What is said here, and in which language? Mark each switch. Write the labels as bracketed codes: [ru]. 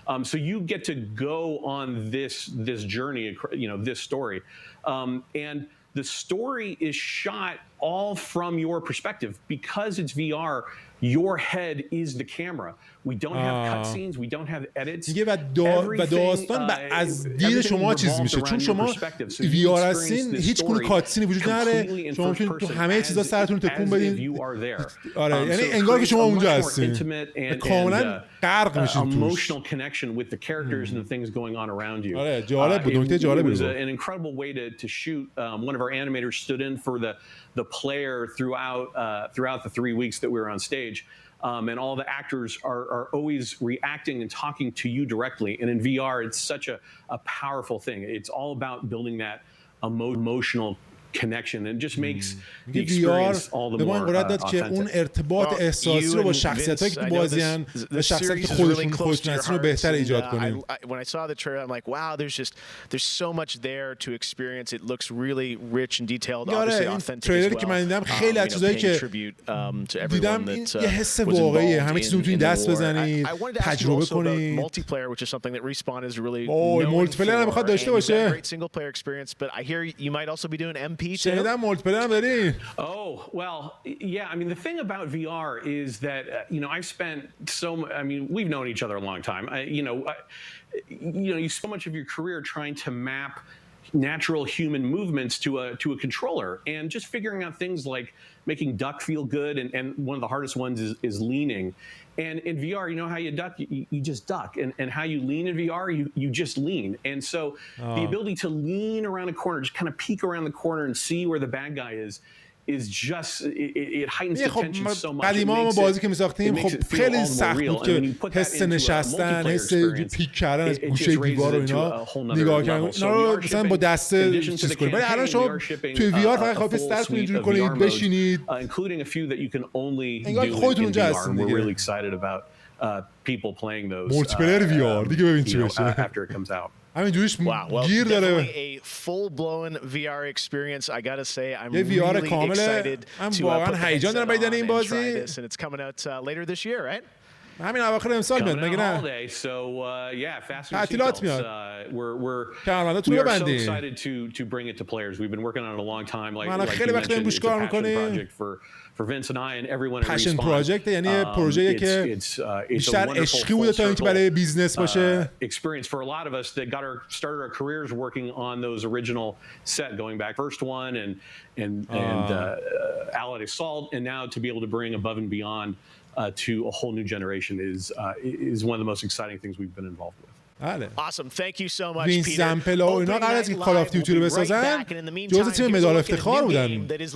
[en] So you get to go on this journey, this story, and the story is shot all from your perspective because it's VR. Your head is the camera. We don't have cutscenes. We don't have edits. [fa] میگه و داستان از دید شما چیز میشه چون شما وی آر هستین هیچ گونه کاتسینی وجود نداره. شما میتونید تو همه چیزا سرتون تکون بدین. آره یعنی انگار که شما اونجا هستین. کاملا غرق میشین توش. [en] Emotional connection with the characters and the things going on around you. [fa] آره جالب بود. نکته جالبی بود. [en] It was an incredible way to shoot. One of our animators stood in for the player throughout the 3 weeks that we were on stage. And all the actors are always reacting and talking to you directly. And in VR, it's such a powerful thing. It's all about building that emotional connection and just makes the experience all the more authentic. [fa] که اون ارتباط احساسی رو با شخصیتایی که تو بازیان و شخصیتی که خودشون رو بهتر ایجاد کنیم. [en] When I saw the trailer, I'm like, wow, there's so much there to experience. It looks really rich and detailed, obviously authentic as well. [fa] تریلری که من دیدم خیلی از چیزایی که دیدم یه حس واقعیه. همه چیزو میتونید دست بزنید، تجربه کنید. [en] Multiplayer, which is something that Respawn is really [fa] مولتی پلیئر هم میخواد داشته باشه. [en] Great single player experience, but I hear you might also be doing MP. [fa] شنیدم مولتی پلیئر هم داری. [en] Oh, well, yeah, I mean the thing about VR is that I've spent we've known each other a long time. You so much of your career trying to map natural human movements to a controller and just figuring out things like making duck feel good and one of the hardest ones is leaning. And in VR, you know how you duck? You just duck. And how you lean in VR, you just lean. And so the ability to lean around a corner, just kind of peek around the corner and see where the bad guy is just it heightens the tension so much. [fa] قدیما ما بازی که می‌ساختیم خب خیلی سخت بود که حس نشستن، حس پیک کردن از گوشه دیوار و اینا نگاه کردن اینا رو مثلا با دسته چیز کنید. ولی الان شما توی وی آر فقط خواهید استارت کنید، اینجوری کنید، بشینید. انگار خودتون اونجا هستید دیگه. [en] people playing those [fa] مولتی‌پلیر وی آر دیگه ببین چی بشه. [en] after it comes out. [fa] همین جوریش گیر داره. [en] A full-blown VR experience. I gotta say, I'm really excited to [fa] واقعا هیجان دارم برای دیدن این بازی. [en] and it's coming out later this year, right? [fa] همین اواخر امسال میاد مگه نه؟ تعطیلات میاد. کارمنداتون رو ببندید. ما خیلی وقت این روش کار میکنیم. [en] passion project [fa] یعنی پروژه‌ای که بیشتر عشقی بوده تا اینکه برای بیزنس باشه. [en] Experience for a lot of us that started our careers working on those original set going back first one and Allied Assault, and now to be able to bring above and beyond to a whole new generation is one of the most exciting things we've been involved with. Awesome. Thank you so much, Peter. [fa] زمپلا و اینا قراره که کال آف دیوتی رو بسازن. جزء تیم مدال افتخار بودن.